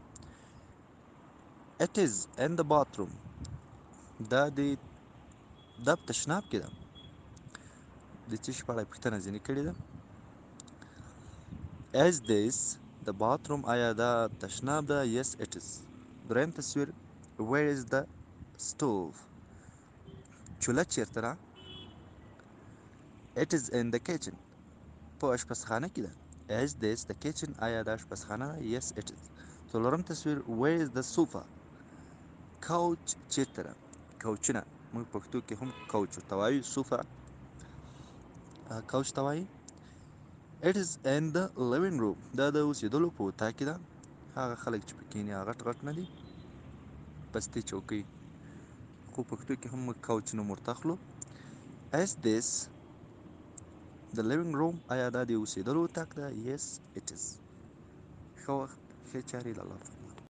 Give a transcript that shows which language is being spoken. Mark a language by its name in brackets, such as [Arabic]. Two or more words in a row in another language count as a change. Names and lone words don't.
[English] it is in the bathroom [Pashto] دا په تشناب کې ده. د څه شي په اړه پوښتنه ځینې کړې ده. [English] is this the bathroom [Pashto] آیا دا تشناب ده؟ [English] yes it is. [Pashto] دریم تصویر [English] where is the stove [Pashto] چوله چیرته ده؟ [English] it is in the kitchen [Pashto] په اشپزخانه کې ده. [English] is this the kitchen [Pashto] آیا دا اشپزخانه ده؟ [English] yes it is. [Pashto] څلورم تصویر [English] where is the sofa [Pashto] کوچ چیرته ده؟ کوچونه موږ پښتو کې هم کوچ ورته وایو، sofa کوچ ته وایي. [English] it is in the living room [Pashto] دا د اوسېدلو په اتاق کې ده. هغه خلک چې پکې کښېني هغه غټ نه دي، پستې چوکۍ، خو پښتو کې هم موږ کوچ نوم ورته اخلو. [English] is this the living room [Pashto] آیا دا د اوسېدلو اتاق ده؟ [English] yes it is. [Pashto] ښه وخت، ښې چارې. له الله